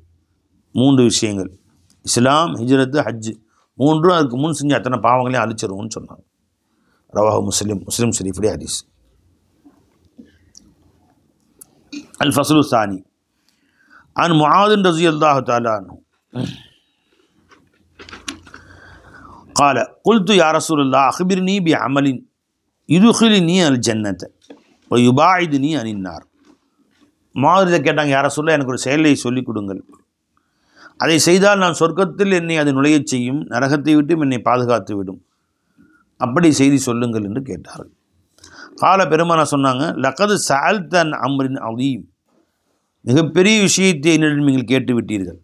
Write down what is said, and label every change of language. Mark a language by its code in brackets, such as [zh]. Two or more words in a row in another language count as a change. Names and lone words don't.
[ta] 3 விஷயங்கள், இஸ்லாம், ஹிஜ்ரத்து, ஹஜ், 3 அதுக்கு முன் செஞ்ச அத்தனை பாவங்களையும் அழிச்சிருவோம்னு சொன்னாங்க. [ar] رواه مسلم [ta] ஷரீஃபுடைய ஹதீஸ். [ar] الفصل الثاني عن معاذ رضي الله تعالى عنه قال قلت يا رسول الله أخبرني بعمل يدخلني الجنة ويباعدني عن النار. [ta] முஆத் கேட்டாங்க, [ar] يا رسول الله, [ta] எனக்கு ஒரு செயலை சொல்லிக் கொடுங்கள், அதை செய்தால் நான் சொர்க்கத்தில் என்னை அது நுழையச் செய்யும், நரகத்தை விட்டும் என்னை பாதுகாத்து விடும், அப்படி செய்தி சொல்லுங்கள் என்று கேட்டார்கள். கால பெருமானா சொன்னாங்க, [ar] لقد سألتني أمر عظيم, [ta] மிகப்பெரிய விஷயத்தை என்னிடம் நீங்கள் கேட்டு விட்டீர்கள்.